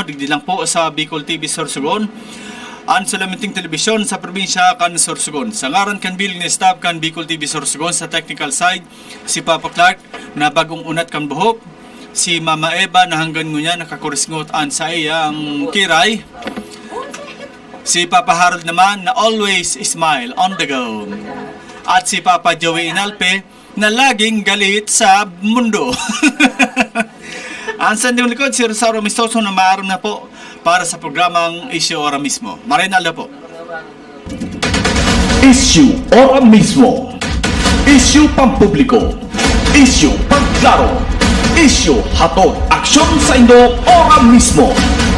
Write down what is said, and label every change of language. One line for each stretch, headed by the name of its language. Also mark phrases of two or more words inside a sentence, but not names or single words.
Bikol: Digdi lang po sa Bicol TV Sorsogon. Ang Sulamiting Telebisyon sa probinsya kan Sorsogon. Sa ngaran kan billing ni staff kan Bicol TV Sorsogon sa technical side, si Papa Clark na bagong unat kan buhok, si Mama Eva na hanggang ngunya nakakurisngot an sa iyang kiray, si Papa Harold naman na
English: always smile on the go,
Filipino: at si Papa Joey Inalpe na laging galit sa mundo.
Bikol: Ang sanding likod si Rosario Mistoso na maaram na po para sa programang Isyu Ora mismo. Marinaldo po. Isyu Ora mismo. Isyu pampubliko. Isyu pagklaro. Isyu hatod aksyon sa Indo Ora mismo.